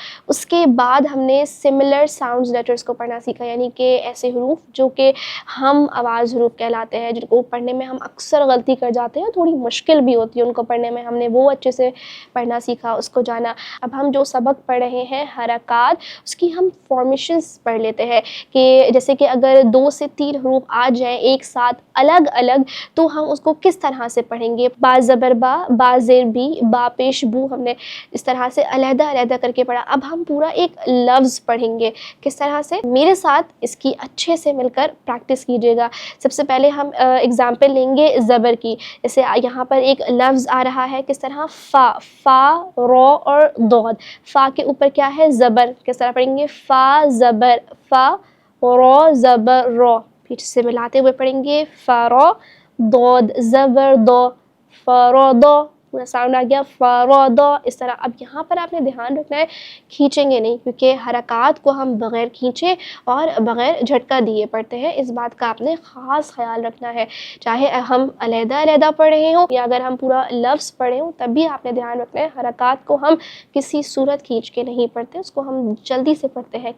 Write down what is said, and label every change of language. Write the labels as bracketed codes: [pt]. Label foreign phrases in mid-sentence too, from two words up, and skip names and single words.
[ur] اس کے بعد ہم نے [en] similar sounds letters [ur] کو پڑھنا سیکھا، یعنی کہ ایسے حروف جو کہ ہم آواز حروف کہلاتے ہیں، جن کو پڑھنے میں ہم اکثر غلطی کر جاتے ہیں، تھوڑی مشکل بھی ہوتی ہے ان کو پڑھنے میں. ہم نے وہ اچھے سے پڑھنا سیکھا، اس کو جانا. اب ہم جو سبق پڑھ رہے ہیں حرکات، اس کی ہم فارمیشنز پڑھ لیتے ہیں کہ جیسے کہ اگر 2 سے 3 حروف آ جائیں ایک ساتھ الگ الگ تو ہم اس کو کس طرح سے پڑھیں گے. با زبر با، با زیر بی، با پیش بو، ہم نے اس طرح سے علیحدہ علیحدہ کر کے پڑھا. اب ہم پورا ایک لفظ پڑھیں گے. کس طرح سے؟ میرے ساتھ اس کی اچھے سے مل کر پریکٹس کیجیے گا. سب سے پہلے ہم اگزامپل لیں گے زبر کی. جیسے یہاں پر ایک لفظ آ رہا ہے، کس طرح؟ فا. فا، رو اور دود. فا کے اوپر کیا ہے؟ زبر. کس طرح پڑھیں گے؟ فا زبر فا، رو زبر رو. پیچھے سے ملاتے ہوئے پڑھیں گے فرو، دود زبر دو، فرو دو. پورا ساؤنڈ آ گیا فرو دو. اس طرح اب یہاں پر آپ نے دھیان رکھنا ہے، کھینچیں گے نہیں، کیونکہ حرکات کو ہم بغیر کھینچے اور بغیر جھٹکا دیے پڑھتے ہیں. اس بات کا آپ نے خاص خیال رکھنا ہے. چاہے ہم علیحدہ علیحدہ پڑھ رہے ہوں یا اگر ہم پورا لفظ پڑھے ہوں، تب بھی آپ نے دھیان رکھنا ہے حرکات کو ہم کسی صورت کھینچ کے نہیں پڑھتے، اس کو ہم جلدی سے پڑھتے ہیں.